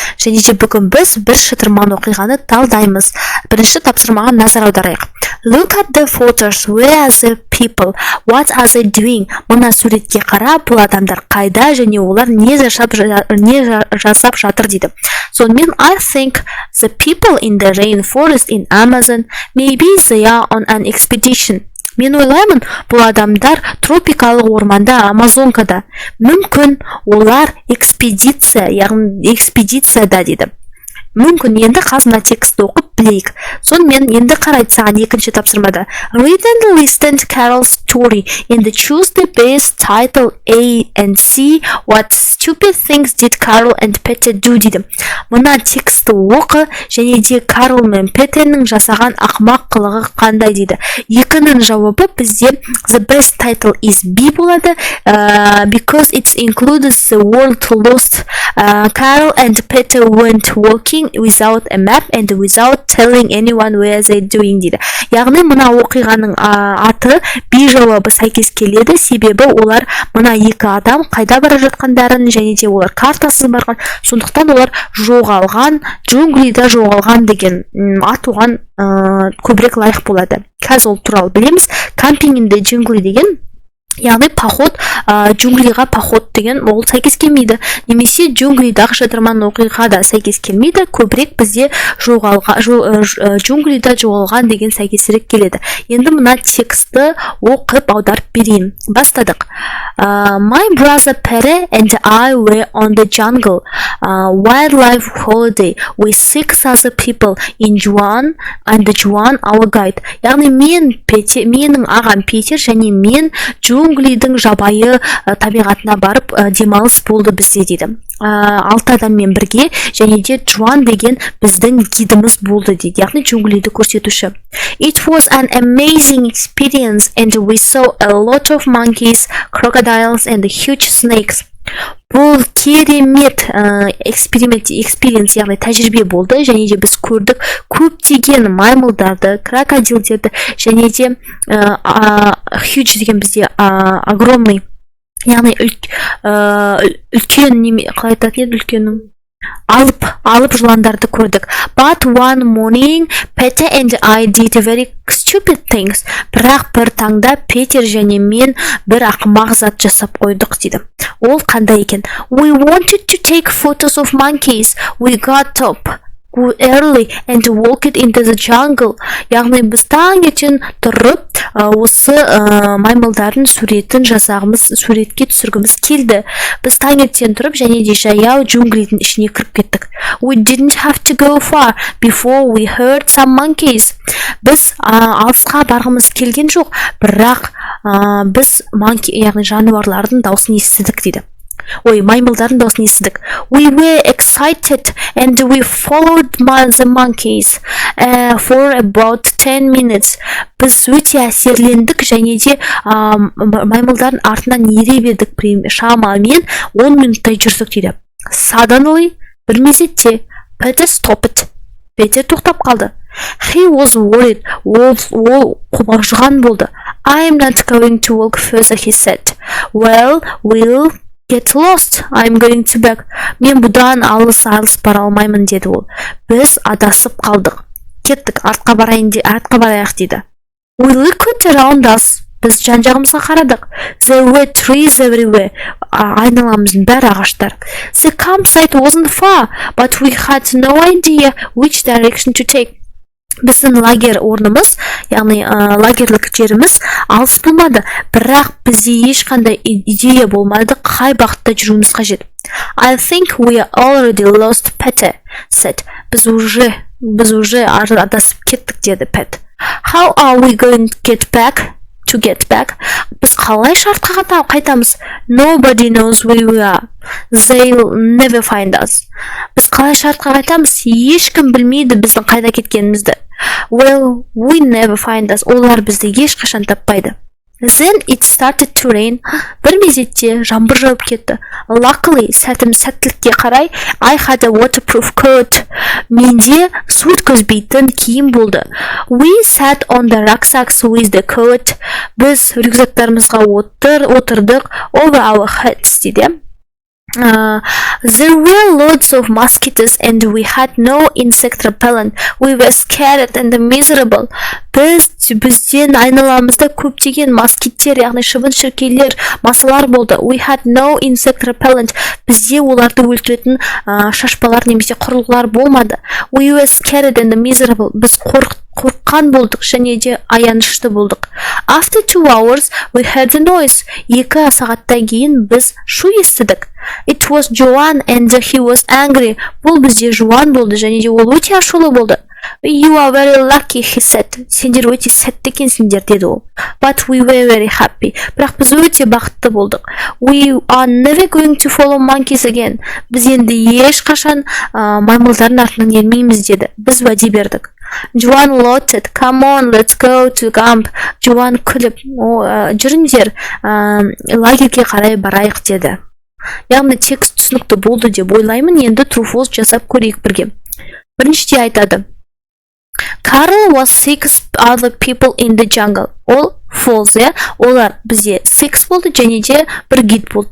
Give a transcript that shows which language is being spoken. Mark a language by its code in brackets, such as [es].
[kk] Және де бүгін біз бір шытырман оқиғаны талдаймыз. Бірінші тапсырмаға назар аударайық. [en] Look at the photos. Where are the people? What are they doing? [kk] Мына суретке қара, бұл адамдар қайда және олар не жасап жатыр дейді. [en] Сонымен I think the people in the rainforest in Amazon, maybe they are on an expedition. [kk] Мен ойлаймын, бұл адамдар тропикалық орманда, Амазонкада. Мүмкін олар экспедицияда дейді. Мүмкін, енді қасына текстті оқып білейік. Сонымен енді қарайды саған екінші тапсырмада. [en] Read and listen to Carol's story and choose the best title A and C. What stupid things did Carol and Peter do дейді. [kk] Мына текстті оқы және де Карл мен Петердің жасаған ақмақ қылығы қандай дейді. Екінің жауабы бізде the best title is B болады. [en] Because it includes the word lost. Carol and Peter went walking without a map and without telling anyone where they doing дейді. [kk] Яғни мына оқиғаның аты B жауабы сәйкес келеді, себебі олар мына екі адам қайда бара жатқандарын және де олар картасыз барған, сондықтан олар жоғалған, джунглида жоғалған деген ат оған көбірек лайық болады. Қазір ол туралы білеміз. [en] Camping in the jungle [kk] деген яғни поход, джунглиға поход деген ол сәйкес келмейді. Немесе джунглидағы шытырман оқиға да сәйкес келмейді. Көбірек бізде джунглида жоғалған деген сәйкесірек келеді. Енді мына текстті оқып аударып берейін. Бастадық. [en] My brother Pere and I were on the jungle wildlife holiday with 6 other people in Juan and Juan our guide. [kk] Яғни менің ағам Петер және мен джунглидің жабайы табиғатына барып демалыс болды бізде дейді. 6 адаммен бірге және де Джуан деген біздің гидіміз болды дейді. Яғни джунглиді көрсетуші. [en] It was an amazing experience and we saw a lot of monkeys, crocodiles and huge snakes. [kk] Бұл керемет экспириенс, яғни тәжірибе болды және де біз көрдік көптеген маймылдарды, крокодилдерді және де huge деген бізде огромный, яғни үлкен, қалай айтатын еді үлкеннің? Алып жыландарды көрдік. [en] But one morning, Peter and I did very stupid things. [kk] Бірақ бір таңда Петер және мен бір ақымақ зат жасап қойдық дейді. Ол қандай екен? [en] We wanted to take photos of monkeys. We got up early and walked into the jungle. [kk] Яғни біз таңертең тұрып осы маймылдардың суретін суретке түсіргіміз келді. Біз таңертең тұрып және де жаяу джунглидің ішіне кіріп кеттік. [en] We didn't have to go far before we heard some monkeys. [kk] Біз алысқа барғымыз келген жоқ, бірақ біз яғни жануарлардың дауысын естідік дейді. Маймылдардың дауысын естідік. [en] We were excited and we followed the monkeys for about 10 minutes. [kk] Біз өте әсерлендік және де маймылдардың артынан ере бердік, шамамен 10 минуттай жүрдік дейді. [en] Suddenly, [kk] бір мезетте, [en] Peter stopped. [kk] Петер тоқтап қалды. [en] He was worried. [kk] Ол қобалжыған болды. [en] I'm not going to walk further, he said. Well, we'll get lost. I'm going to back. [kk] Мен бұдан алыс бара алмаймын деді ол. Біз адасып қалдық. Кеттік, артқа барайық дейді. [en] We looked around us. [kk] Біз жан-жағымызға қарадық. [en] There were trees everywhere. [kk] Айналамыздың бәрі ағаштар. [en] The campsite wasn't far, but we had no idea which direction to take. [kk] Біздің лагер орнымыз, яғни лагерлік жеріміз алыс болмады, бірақ бізде ешқандай идея болмады қай бағытта жүруіміз қажет. [en] I think we are already lost, Peter said. [kk] Біз уже адасып кеттік деді Пет. [en] How are we going to get back? [kk] Біз қалай шартқа қайтамыз? [en] Nobody knows where we are. They'll never find us. [kk] Біз қалай шартқа қайтамыз? Ешкім білмейді біздің қайда кеткенімізді. [en] Well, we never find us. [kk] Олар бізді ешқашан таппайды. [en] Then it started to rain. [kk] Бір мезетте жаңбыр жауып кетті. [en] Luckily, [kk] сәттілікке қарай, [en] I had a waterproof coat. [kk] Менде су өткізбейтін киім болды. [en] We sat on the rucksacks with the coat. [kk] Біз рюкзактарымызға отырдық [en] over our heads [kk] дейді. [en] There were loads of mosquitoes and we had no insect repellent. We were scared and miserable. [kk] Бізден айналамызда көптеген москиттер, яғни шыбын-шіркейлер, масалар болды. [en] We had no insect repellent. [kk] Бізде оларды өлтіретін шашпалар немесе құрылғылар болмады. [en] We were scared and miserable. [kk] Біз қорыққан болдық және де аянышты болдық. [en] After 2 hours, we heard a noise. [kk] 2 сағаттан кейін біз шу естідік. [en] It was Joan and he was angry. [kk] Бұл бізде Жуан болды және де ол өте ашулы болды. [en] You are very lucky, he said. [kk] Сендер өте сәтті екенсіңдер, деді ол. [en] But we were very happy. [kk] Бірақ біз өте бақытты болдық. [en] We are never going to follow monkeys again. [kk] Біз енді ешқашан маймылдардың артынан ермейміз, деді. Біз уәде бердік. [en] Joan laughed. Come on, let's go to camp. [kk] Joan күліп, жүріңдер, лагерге қарай барайық, деді. Яғни текст түсінікті болды деп ойлаймын. Енді true false жасап көрейік бірге. Біріншіде айтады. [en] Carl was 6 other people in the jungle. [kk] Ол false, олар бізде 6 болды және де бір гид болды.